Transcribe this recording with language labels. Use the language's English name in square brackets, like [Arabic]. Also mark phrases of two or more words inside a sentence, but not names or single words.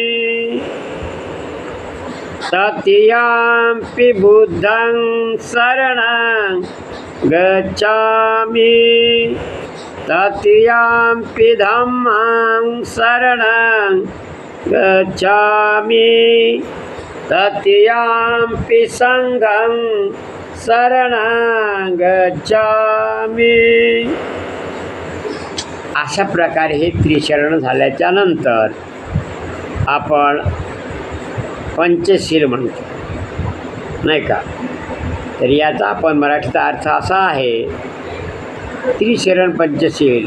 [Pali] तृतीयंपि बुद्धं शरणं गच्छामि तृतीयंपि धम्मं शरणं गच्छामि तृतीयंपि संघं शरणं गच्छामि. [Marathi] अशा प्रकारे हे त्रिशरण झाल्याच्या नंतर आपण पंचशील म्हणतो, नाही का? तर याचा आपण मराठीचा अर्थ असा आहे, त्रिशरण पंचशील.